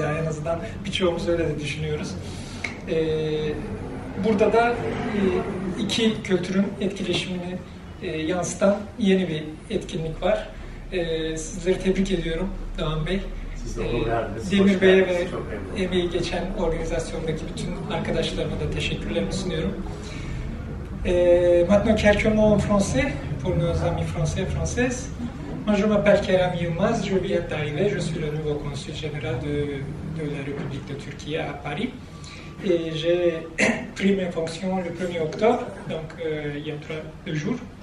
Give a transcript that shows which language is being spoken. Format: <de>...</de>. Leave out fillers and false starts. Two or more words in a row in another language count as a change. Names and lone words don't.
<tr>Yani en azından birçoğumuz öyle de düşünüyoruz. Burada da iki kültürün etkileşimini yansıtan yeni bir etkinlik var. Sizleri tebrik ediyorum Doğan Bey. Demir Bey'e ve emeği geçen organizasyondaki bütün arkadaşlarıma da teşekkürlerimi sunuyorum.</tr> <fr>Maintenant quelques mots en français pour nos amis français et françaises. Moi je m'appelle Kerem Yılmaz, je viens d'arriver, je suis le nouveau consul général de la République de Turquie à Paris. Et j'ai pris mes fonctions le 1er octobre, donc il y a 2 jours.</fr>